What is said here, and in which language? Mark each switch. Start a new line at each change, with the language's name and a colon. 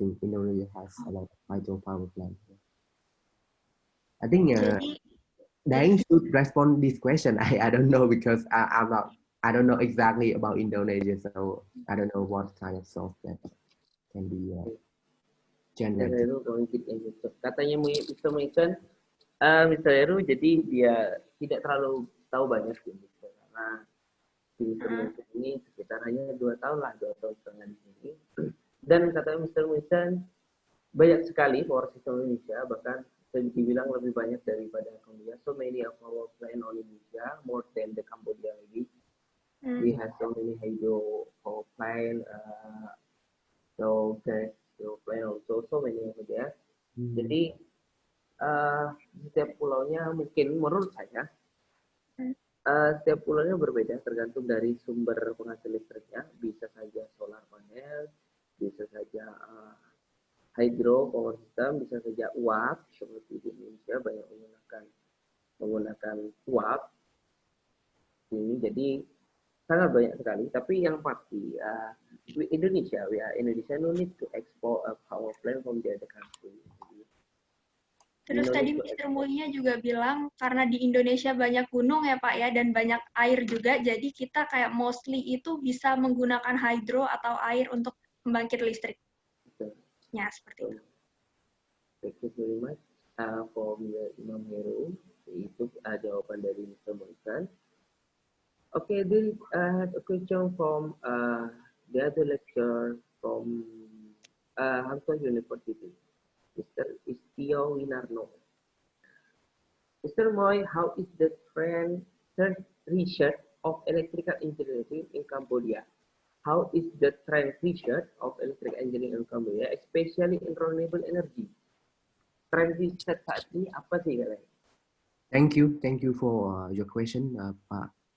English: I think Indonesia has a lot of hydro power plants. Yeah. I think Daeng should respond this question. I don't know because I don't know exactly about Indonesia, so I don't know what kind of source that can be generated.
Indonesian: Katanya Mr. Mason. Mr. Heru, jadi dia tidak terlalu tahu banyak sih, karena di Indonesia ini sekitar hanya 2 tahun setengah di sini. Dan kata Mr. Mason, banyak sekali power system Indonesia, bahkan bisa dibilang lebih banyak daripada Cambodia.
English: So many of our plant on Indonesia, more than the Cambodia
Indonesian: lagi.
English: We have so many hydro power plant, so gas power plant also, so many over there.
Indonesian: Jadi setiap pulaunya mungkin menurut saya setiap pulaunya berbeda tergantung dari sumber penghasil listriknya. Bisa saja solar panel, bisa saja hydro power system, bisa saja uap seperti di Indonesia banyak menggunakan uap ini. Jadi sangat banyak sekali. Tapi yang pasti
English: Indonesia, Indonesia no need to export a power plant from the other country.
Indonesian: Terus tadi Mr. Mulia juga bilang karena di Indonesia banyak gunung ya Pak ya dan banyak air juga, jadi kita kayak
English: mostly
Indonesian: itu bisa menggunakan hydro atau air untuk membangkit listrik. Ya seperti itu.
English: Thank you very much for Imam Heru.
Indonesian: Itu jawaban dari
English: Mr. Moisan. Okay, this I have a question from the other lecturer from Hangzhou University, Mr. Istio Winarno. Mr. Moy, how is the trend research of electrical engineering in Cambodia? How is the trend research of electrical engineering in Cambodia, especially in renewable energy?
Indonesian: Trend research saat ini apa sih kalian?
English: Thank you for your question, Pak